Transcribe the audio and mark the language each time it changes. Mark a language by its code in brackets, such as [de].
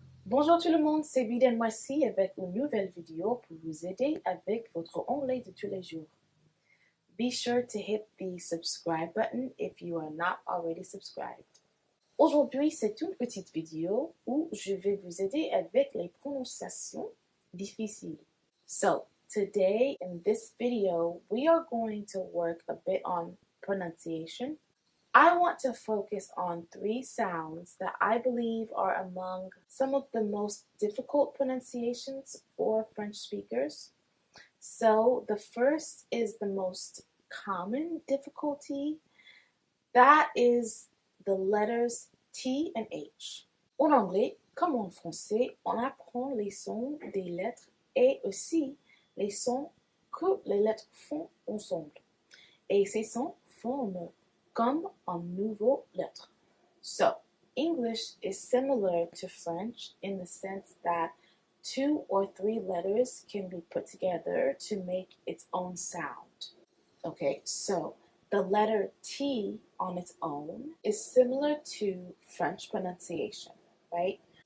[fr] Bonjour tout le monde, c'est Biden Moissy avec une nouvelle vidéo pour vous aider avec votre anglais de tous les jours. [en] Be sure to hit the subscribe button if you are not already subscribed. [fr] Aujourd'hui, c'est une petite vidéo où je vais vous aider avec les prononciations difficiles. [en] So, today in this video, we are going to work a bit on pronunciation. I want to focus on 3 sounds that I believe are among some of the most difficult pronunciations for French speakers. So the first is the most common difficulty. That is the letters T and H. [fr] En anglais, comme en français, on apprend les sons des lettres et aussi les sons que les lettres font ensemble. Et ces sons forment comme un nouveau lettre. [en] So, English is similar to French in the sense that 2 or 3 letters can be put together to make its own sound. Okay, so the letter T on its own is similar to French pronunciation, right?